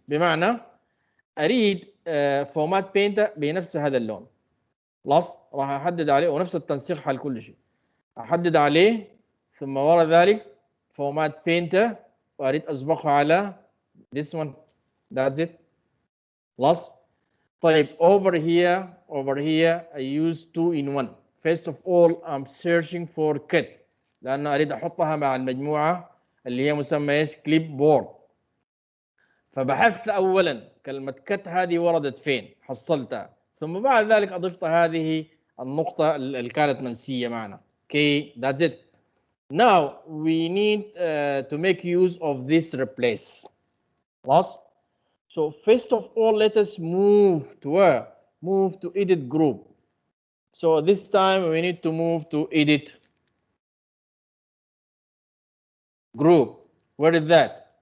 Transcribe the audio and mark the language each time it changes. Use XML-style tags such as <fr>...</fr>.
<ar>بمعنى أريد فورمات بينتر بنفس هذا اللون. خلاص راح أحدد عليه ونفس التنسيق حل كل شيء. أحدد عليه ثم وراء ذلك فورمات بينتر وأريد أسبقه على</ar> <en>this one. That's it. خلاص. طيب over here I use 2 in 1. First of all I'm searching for cut</en> <ar>لأن أريد أحطها مع المجموعة اللي هي مسمى إيش؟ كليب بورد. فبحثت أولا كلمة cut هذه وردت فين؟ حصلتها. ثم بعد ذلك أضفت هذه النقطة اللي كانت منسية معنا.</ar> <en>Okay, that's it. Now we need to make use of this replace. خلاص؟ So first of all, let us move to where? Move to edit group. So this time we need to move to edit group. Where is that?</en>